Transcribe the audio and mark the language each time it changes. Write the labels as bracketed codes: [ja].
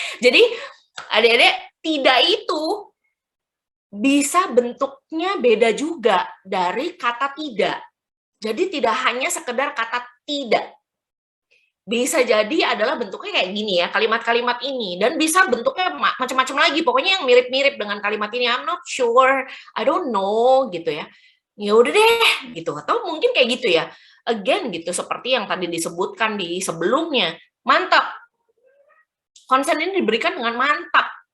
[id] Jadi adik-adik, tidak itu bisa bentuknya beda juga dari kata tidak. Jadi tidak hanya sekedar kata tidak. Bisa jadi adalah bentuknya kayak gini ya, kalimat-kalimat ini. Dan bisa bentuknya macam-macam lagi. Pokoknya yang mirip-mirip dengan kalimat ini. [en] I'm not sure, I don't know [id] gitu ya. Ya udah deh gitu. Atau mungkin kayak gitu ya. Again gitu, seperti yang tadi disebutkan di sebelumnya. Mantap. Konsen ini diberikan dengan mantap.